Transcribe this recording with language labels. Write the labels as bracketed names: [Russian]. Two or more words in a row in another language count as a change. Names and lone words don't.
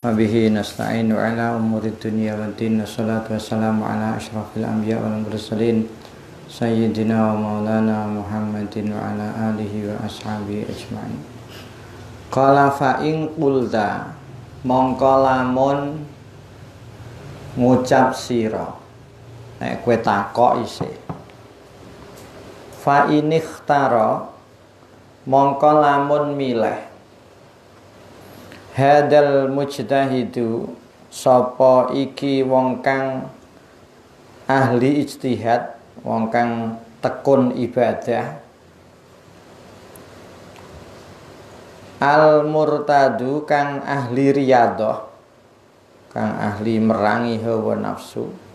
[Arabic] وبه نستعين على أمور الدنيا والدين والصلاة والسلام على أشرف الأنبياء والمرسلين سيدنا ومولانا محمد وعلى آله وأصحابه أجمعين. قال فإن قلت, [Javanese] mongko lamun ngucap sira, nek kowe takok isih. [Arabic] فإن اختار, [Javanese] mongko lamun milih [Arabic] هذا المجتهد, [Javanese] sapa iki wong kang ahli ijtihad, wong kang tekun ibadah, [Arabic] المرتاض [Javanese] kang ahli riyadhah, kang ahli merangi hawa nafsu,